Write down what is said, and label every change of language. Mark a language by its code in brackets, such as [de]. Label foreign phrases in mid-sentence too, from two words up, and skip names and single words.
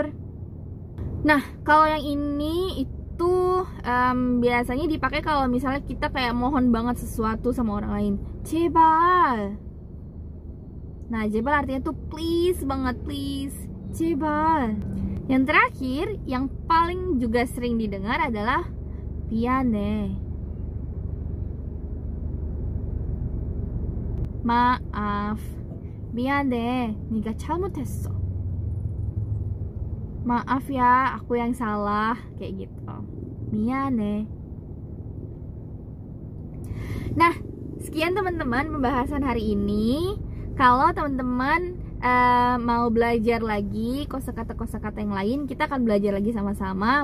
[id] Nah, kalau yang ini itu biasanya dipakai kalau misalnya kita kayak mohon banget sesuatu sama orang lain. [ko] 제발. [id] Nah, 제발 artinya tuh please banget, please. [ko] 제발. [id] Yang terakhir, yang paling juga sering didengar adalah 미안해. 마af. [ko] 미안해. 네가 잘못했어. [id] Maaf ya, aku yang salah, kayak gitu. [ko] 미안해. [id] Nah, sekian teman-teman pembahasan hari ini. Kalau teman-teman mau belajar lagi kosakata-kosakata yang lain, kita akan belajar lagi sama-sama.